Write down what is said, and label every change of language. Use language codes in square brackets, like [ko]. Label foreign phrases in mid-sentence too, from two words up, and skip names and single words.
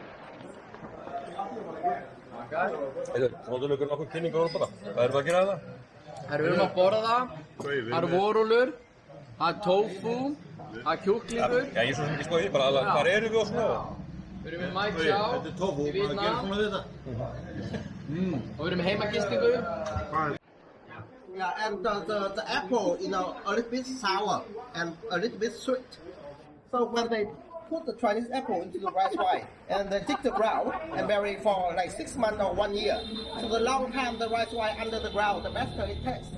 [is] Nóttu ykkur nokkuð kynningu á bara. Hvað erum við að gera það? Við erum að borða, það eru vorúlur, það er tofu, það er kjúklingur. Já, ég er svo sem ekki spóið, bara alveg, hvar eru við og svona? Við erum með Mai Chao í Vietnam. Og við erum með heimagistingu. [en] Yeah, and the apple, you know, a little bit sour and a little bit sweet. So when they put the Chinese apple into the rice wine and they dig the ground and bury it for like 6 months or 1 year. So the long time the rice wine under the ground, the better it tastes.